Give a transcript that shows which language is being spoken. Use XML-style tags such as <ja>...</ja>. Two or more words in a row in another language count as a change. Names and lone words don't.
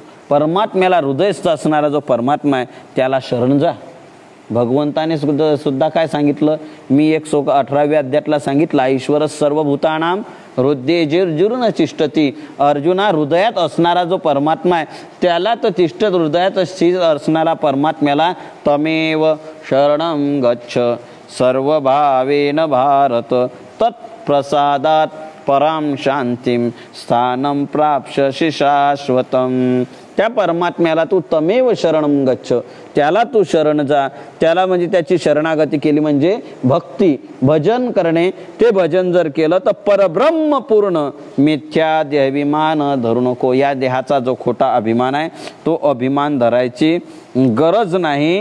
<mr>परमात्म्याला हृदयस्थ असणारा जो परमात्मा आहे त्याला शरण जा. भगवंताने सुद्धा काय सांगितलं? मी 18व्या अध्यायातला सांगितलं,</mr> <sa>ईश्वर सर्वभूतानाम हृदयेर्जुन तिष्ठती.</sa> <mr>अर्जुना, हृदयात असणारा जो परमात्मा आहे त्याला तर तिष्ठत, हृदयात असणारा परमात्म्याला</mr> <sa>तमेव शरणं गच्छ सर्व भावेन भारत तत्प्रसादात पराम शांतीम स्थानं प्राप्स्यसि शाश्वतम.</sa> <mr>त्या परमात्म्याला तू</mr> <sa>तमेव शरणं गच्छ,</sa> <mr>त्याला तू शरण जा. त्याला म्हणजे त्याची शरणागती केली म्हणजे भक्ती, भजन करणे. ते भजन जर केलं तर परब्रह्म पूर्ण मिथ्या देहाभिमान धरू नको. या देहाचा जो खोटा अभिमान आहे तो अभिमान धरायची गरज नाही.</mr>